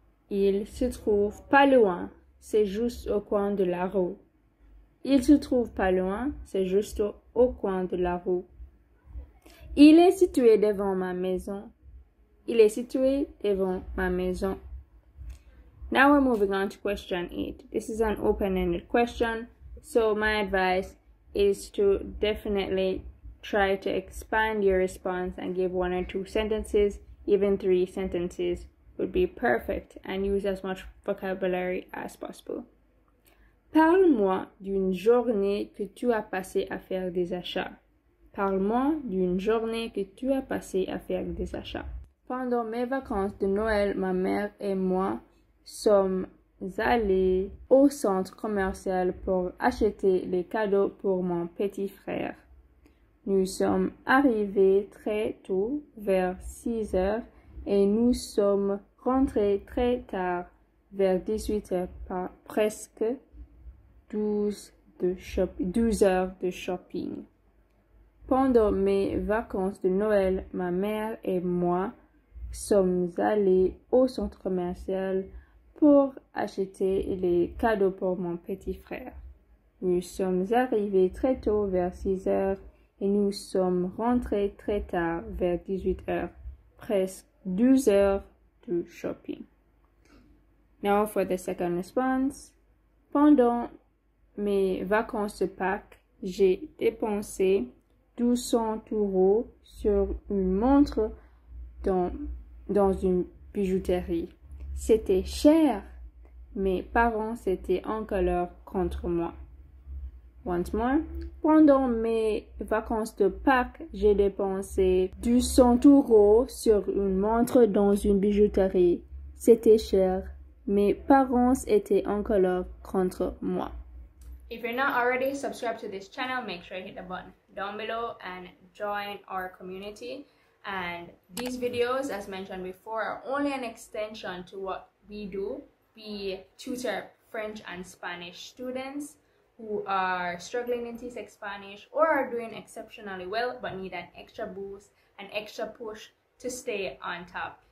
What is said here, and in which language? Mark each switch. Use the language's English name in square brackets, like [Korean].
[French] Il se trouve pas loin, c'est juste au coin de la rue. Il se trouve pas loin, c'est juste au coin de la rue. Il est situé devant ma maison. Il est situé devant ma maison. [English] Now we're moving on to question 8. This is an open-ended question, so my advice is to definitely try to expand your response and give 1 or 2 sentences, even 3 sentences would be perfect and use as much vocabulary as possible. [French] Parle-moi d'une journée que tu as passée à faire des achats. Parle-moi d'une journée que tu as passée à faire des achats. Pendant mes vacances de Noël, ma mère et moi sommes allés au centre commercial pour acheter les cadeaux pour mon petit frère. Nous sommes arrivés très tôt, vers 6 heures, et nous sommes rentrés très tard, vers 18 heures, par presque 12 heures de shopping. Pendant mes vacances de Noël, ma mère et moi sommes allés au centre commercial pour acheter les cadeaux pour mon petit frère. Nous sommes arrivés très tôt, vers 6 heures, et nous sommes rentrés très tard, vers 18 heures, presque 12 heures de shopping. [English] Now for the second response. [French] Pendant mes vacances de Pâques, j'ai dépensé 200 € sur une montre dans une bijouterie. C'était cher. Mes parents étaient en colère contre moi. [English] Once more. [French] Pendant mes vacances de Pâques, j'ai dépensé 200 € sur une montre dans une bijouterie. C'était cher. Mes parents étaient en colère contre moi. [English] If you're not already subscribed to this channel, make sure you hit the button down below and join our community. And these videos, as mentioned before, are only an extension to what we do. We tutor French and Spanish students who are struggling in CSEC Spanish or are doing exceptionally well but need an extra boost, an extra push to stay on top.